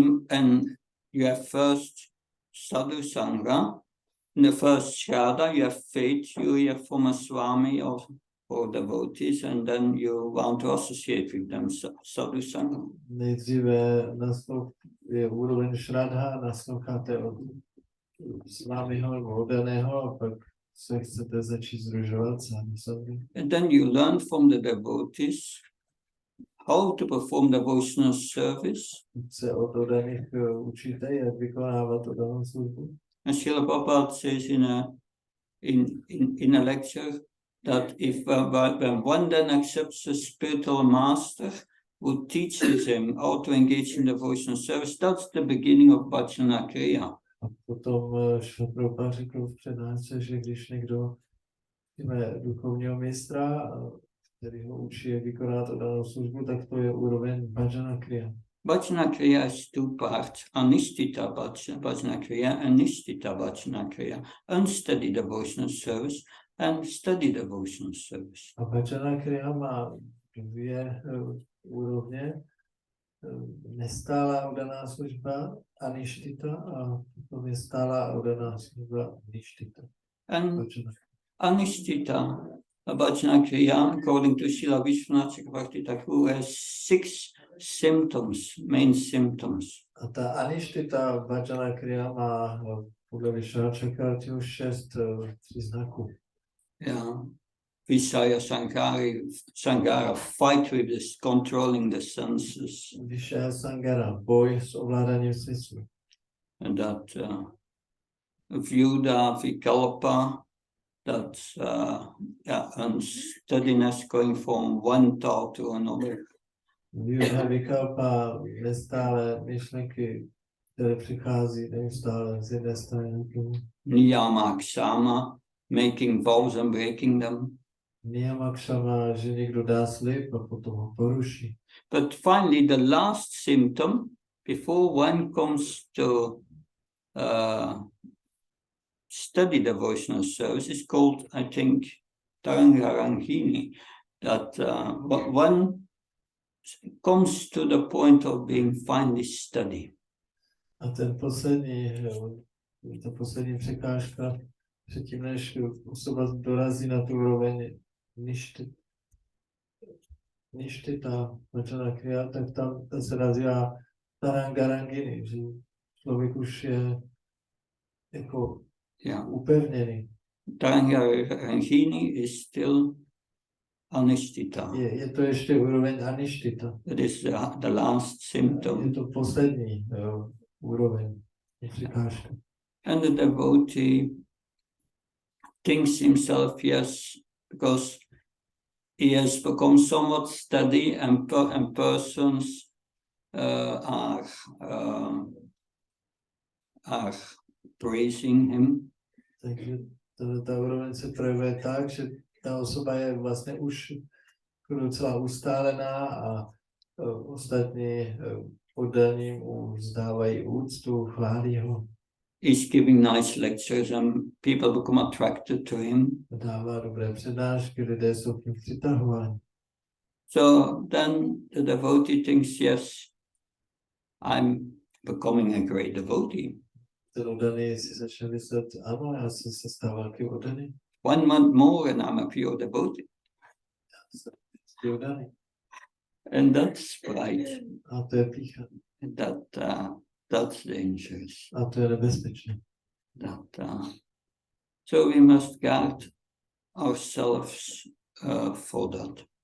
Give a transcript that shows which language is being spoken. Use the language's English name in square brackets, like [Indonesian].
[English] And you have first Sadhu Sangha. In the first Shraddha, you have faith, you hear from a Swami or devotees, and then you want to associate with them, Sadhu Sangha. [Czech] Nejdříve je úroveň Shraddha, nasloucháte od Swamiho nebo oddaného, a pak se chcete začít združovat sami. [English] And then you learn from the devotees how to perform devotional service. [Czech] Se od oddaných učíte, jak vykonávat oddanou službu. [English] And Srila Prabhupada says in a lecture that if when one then accepts a spiritual master who teaches him how to engage in devotional service, that's the beginning of Bhajana Kriya. [Czech] A potom Srila Prabhupada řekl v přednášce, že když někdo máme duchovního mistra, který ho učí, jak vykonat oddanou službu, tak to je úroveň Bhajana Kriya. [English] Bhajana Kriya has two parts, Anishtita Bhajana Kriya and Nishtita Bhajana Kriya, unsteady devotional service and steady devotional service. [Czech] A Bhajana Kriya má dvě úrovně, nestálá oddaná služba Anishtita a potom je stálá oddaná služba Nishtita. [English] And Anishtita Bhajana Kriya, according to Srila Vishwanath Chakravarti Thakur, has 6 symptoms, main symptoms. [Czech] A ta Anishtita Bhajana Kriya má podle Vishwanath Chakravartiho 6 příznaků. [English] Yeah. Vishaya Sangara, fight with this, controlling the senses. [Czech] Vishaya Sangara, boj s ovládáním smyslu. [English] And that Vyuda Vikalpa, that's unsteadiness going from one thought to another. [Czech] Vyuda Vikalpa, nestále myšlenky, které přichází neustále z jedné strany. [English] Niyama Kshama, making vows and breaking them. [Czech] Niyama Kshama, že někdo dá slib a potom ho poruší. [English] But finally, the last symptom, before one comes to study devotional service, is called, I think, Tarangarangini, that one comes to the point of being finally steady. [Czech] A ta poslední překážka, předtím než osoba dorazí na tu úroveň Nishtita Bhajana Kriya, tak tam se nazývá Tarangarangini, že člověk už je jako upevněný. [English] Tarangarangini is still Anishtita. [Czech] Je to ještě úroveň Anishtita. [English] That is the last symptom. [Czech] Je to poslední úroveň překážka. [English] And the devotee thinks himself, yes, because he has become somewhat steady and persons are praising him. [Czech] Takže ta úroveň se projevuje tak, že ta osoba je vlastně už docela ustálená a ostatní oddaní mu vzdávají úctu, chválí ho. [English] He's giving nice lectures and people become attracted to him. [Czech] Dává dobré přednášky, lidé jsou k nim přitahováni. [English] So then the devotee thinks, yes, I'm becoming a great devotee. [Czech] Ten oddaný si začne myslet, ano, já jsem se stal velkým oddaný. [English] 1 month more and I'm a pure devotee. And that's pride. [Czech] A to je pýcha. [English] That's dangerous. [Czech] A to je nebezpečné. [English] So we must guard ourselves for that.